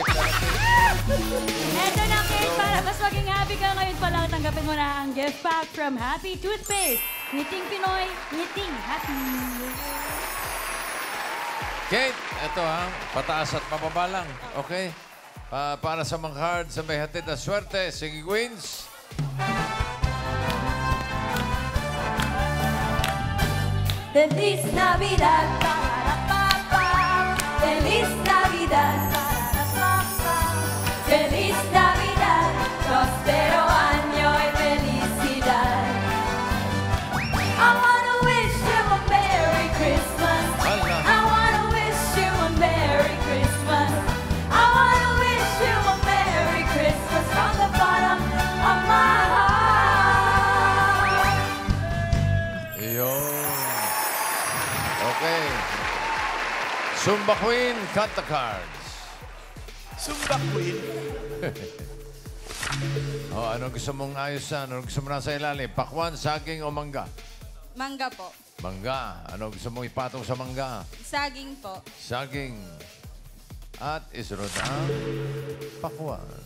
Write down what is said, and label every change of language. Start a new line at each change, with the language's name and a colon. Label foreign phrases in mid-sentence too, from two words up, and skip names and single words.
Filipino: Eto na, Kate, para mas maging happy ka ngayon pa lang, tanggapin mo na ang
English: gift pack from Happy Toothpaste.
Filipino: Ngiting Pinoy, ngiting happy. Kate, ito ha. Pataas at pababa lang. Okay? Para sa mga cards sa may hatid na swerte, sige, Queens.
Spanish: Feliz Navidad. Feliz Navidad. Feliz Navidad. Prospero año y felicidad.
English: I wanna wish you a Merry Christmas. I wanna wish you a Merry Christmas. I wanna wish you a Merry Christmas from the bottom of my heart.
Filipino: Yun. Okay.
English: Zumba Queen, cut the cards. Zumba Queen.
Filipino: Anong gusto mong ayusan? Anong gusto mo nasa ilalim? Pakwan, saging o mangga? Mangga po. Mangga. Anong gusto mong ipatong sa mangga? Saging po. Saging. At isunod ang pakwan.